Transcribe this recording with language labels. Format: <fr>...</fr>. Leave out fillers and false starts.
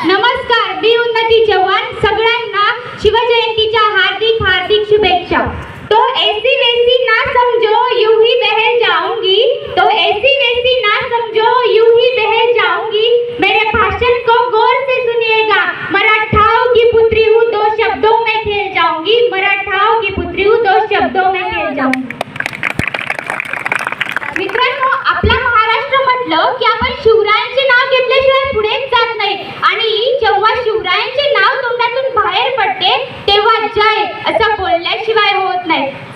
<mr>नमस्कार, मी उन्नती चव्हाण सगळ्यांना शिवजयंतीच्या हार्दिक हार्दिक शुभेच्छा।</mr> <hi>तो ऐसी वैसी ना समझो यूं ही बह जाऊंगी, तो ऐसी वैसी ना समझो यूं ही बह जाऊंगी। मेरे भाषण को गौर से सुनिएगा, मराठाओं की पुत्री हूँ दो शब्दों में खेल जाऊंगी, मराठाओं की पुत्री हूँ दो शब्दों में खेल जाऊंगी।</hi> <mr>मित्रांनो, आपला महाराष्ट्र म्हटलं की आपण शिवरायांचे नाव घेतल्याशिवाय पुढेच जात नाही आणि जेव्हा शिवरायांचे नाव तोंडातून बाहेर पडते तेव्हा जय असं बोलल्याशिवाय होत नाही।</mr>